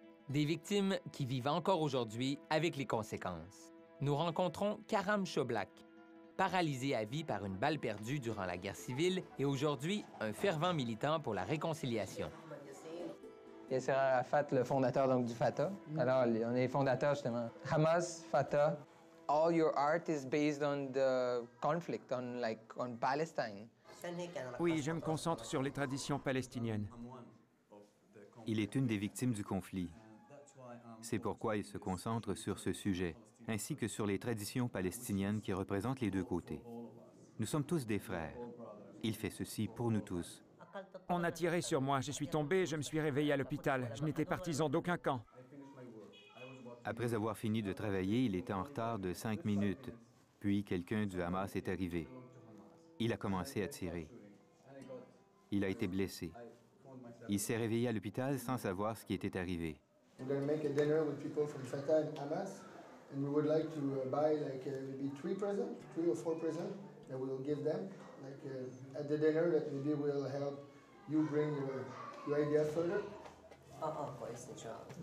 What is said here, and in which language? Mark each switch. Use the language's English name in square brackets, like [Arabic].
[French] Des victimes qui vivent encore aujourd'hui avec les conséquences. Nous rencontrons Karam Choblak, paralysé à vie par une balle perdue durant la guerre civile et aujourd'hui un fervent militant pour la réconciliation. Yasser Arafat, le fondateur donc, du Fatah. Alors, on est fondateurs justement. Hamas, Fatah. [English] All your art is based on the conflict, on Palestine. [French] Oui, je me concentre sur les traditions palestiniennes. Il est une des victimes du conflit. C'est pourquoi il se concentre sur ce sujet, ainsi que sur les traditions palestiniennes qui représentent les deux côtés. Nous sommes tous des frères. Il fait ceci pour nous tous. On a tiré sur moi, je suis tombé, je me suis réveillé à l'hôpital. Je n'étais partisan d'aucun camp. Après avoir fini de travailler, il était en retard de 5 minutes. Puis quelqu'un du Hamas est arrivé. Il a commencé à tirer. Il a été blessé. Il s'est réveillé à l'hôpital sans savoir ce qui était arrivé. [English] We're going to make a dinner with people from Fatah and Hamas, and we would like to buy like maybe 3 or 4 presents that we'll give them, like at the dinner that maybe will help you bring your ideas further. [Arabic] كويس إن شاء الله.